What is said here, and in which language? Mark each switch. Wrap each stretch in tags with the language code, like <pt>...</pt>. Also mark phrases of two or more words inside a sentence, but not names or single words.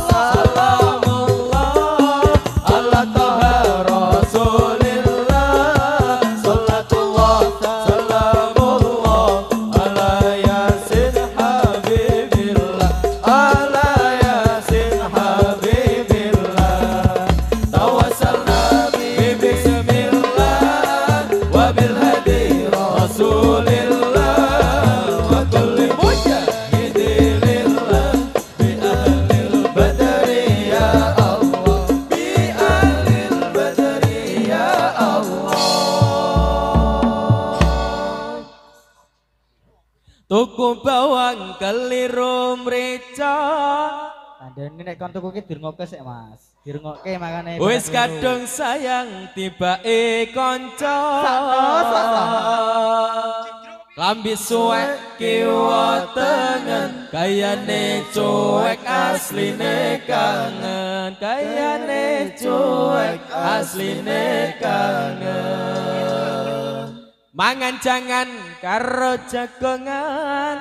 <ar>سلام الله على طه رسول الله صلاة الله سلام الله على يس حبيب الله على يس حبيب الله توسلنا ب بسم الله وبالهادي رسول الله وكل مجاهدين لله بأهل البدر يا الله بأهل البدر يا الله</ar> <jv>Tuku bawang keliru mrica Andene nek kon tuku ki dirungokke sik Mas dirungokke makane wis kadung sayang tibake kanca lambi suwek kiwa tengen kayane cuek asline kangen kayane cuek asline kangen mangan jangan karo jagongan</jv>